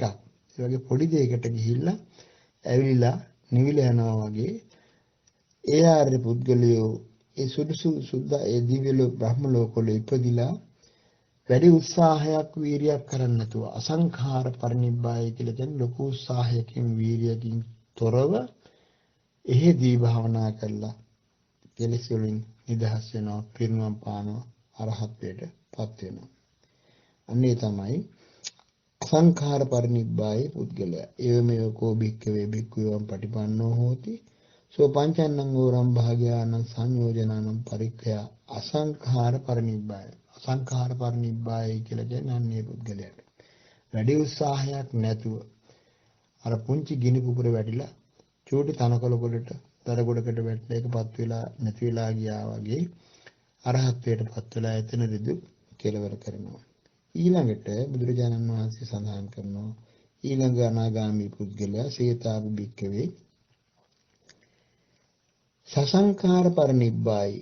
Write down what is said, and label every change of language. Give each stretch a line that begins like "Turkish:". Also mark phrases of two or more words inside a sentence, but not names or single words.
Sinhala: ඒ වගේ පොඩි දෙයකට ගිහිල්ලා ඇවිලිලා නිවිලා යනවා වගේ ඒ ආර්ය පුද්ගලයෝ ඒ සුද්ධ ඒ දිව්‍ය ලෝක බ්‍රහ්ම ලෝකවල ඉපදිලා වැඩි උත්සාහයක් වීරියක් කරන්නේ නැතුව
Pali: අසංඛාර පරිනිබ්බාය
Sinhala: කියලා කියන්නේ ලොකු උත්සාහයකින් වීරියකින් තොරව එහෙදී භාවනා කළා කෙලෙස් වලින් නිදහස් වෙනවා, පිරිනුවම් පානවා, අරහත්ත්වයටපත් වෙනවා. අන්නේ තමයි
Pali: අසංඛාර පරිනිබ්බාය
Sinhala: පුද්ගලයා.
Pali: ඒවමෙව කෝ භික්ඛවේ භික්ඛුවම් පටිපන්නෝ හෝති සෝ පංචන්නං ඕරම් භාගයානං සංයෝජනානම් පරික්ඛය අසංඛාර පරිනිබ්බාය. අසංඛාර පරිනිබ්බාය
Sinhala: කියලා කියන්නේ අන්නේ පුද්ගලයාට වැඩි උත්සාහයක් නැතුව අර පුංචි ගිනි පුපුර වැටිලා චූටි තනකොළ ගොඩට දර ගොඩකට වැටලා ඒකපත් වෙලා නැති වෙලා ගියා වගේ අරහත්ත්වයටපත් වෙලා එතනදී දුක් කෙලවර කරනවා. ඊළඟට බුදුරජාණන් වහන්සේ සඳහන් කරනවා ඊළඟ අනාගාමී පුද්ගලයා
Pali: සේතාපි භික්ඛවේ සසංඛාර පරිනිබ්බායි.